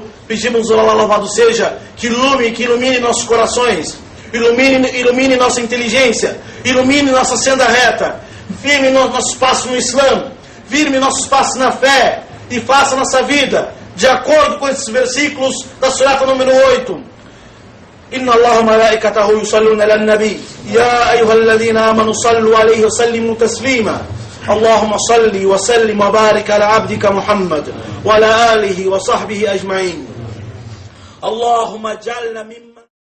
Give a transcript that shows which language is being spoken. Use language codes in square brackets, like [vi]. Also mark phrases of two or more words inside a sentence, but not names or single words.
[pt] Pedimos ao Allah, louvado seja, que ilumine nossos corações, ilumine nossa inteligência, ilumine nossa senda reta, firme nossos passos no Islã, firme nossos passos na fé, e faça nossa vida de acordo com esses versículos da surata número 8. [ar] إن الله ملائكته يصلون على نبي يا أيها الذين آمنوا صلوا عليه وسلموا تسليما. اللهم صل وسلم وبارك على عبدك محمد وعلى آله وصحبه أجمعين. اللهم اجعلنا ممن